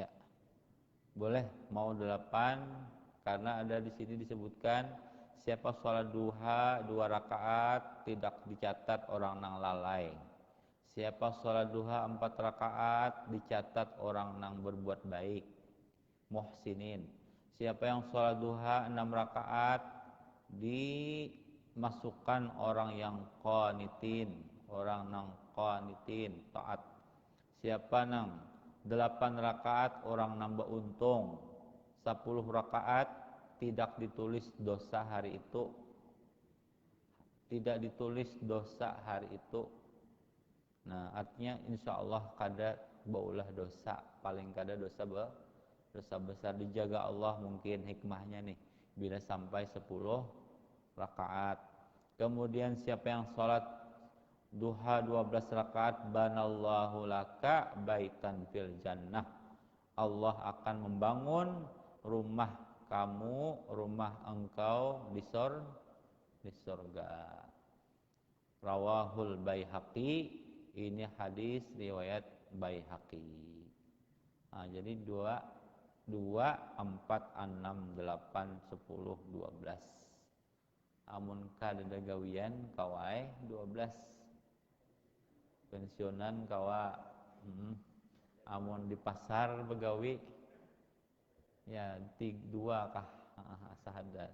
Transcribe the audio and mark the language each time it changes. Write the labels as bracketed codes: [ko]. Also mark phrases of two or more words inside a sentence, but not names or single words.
[id] Boleh mau 8 karena ada di sini disebutkan siapa sholat duha 2 rakaat tidak dicatat orang nang lalai. Siapa sholat duha 4 rakaat dicatat orang nang berbuat baik. Muhsinin. Siapa yang sholat duha 6 rakaat dimasukkan orang yang qanitin, orang nang qanitin, taat. Siapa nang 8 rakaat orang nambah untung, 10 rakaat tidak ditulis dosa hari itu, tidak ditulis dosa hari itu. Nah artinya insya Allah kada baulah dosa, paling kada dosa besar, dijaga Allah mungkin hikmahnya nih bila sampai 10 rakaat. Kemudian siapa yang sholat duha 12 rakaat [ar] banallahu laka baitan fil jannah. [id] Allah akan membangun rumah kamu, rumah engkau di surga. [ar] Rawahul Baihaqi, [id] ini hadis riwayat Baihaqi. Nah, jadi 2, 4, 6, 8, 10, 12. [bjn] Amun kada gawian kawai 12. Pensiunan kawa amun di pasar begawi ya 2 kah sahada.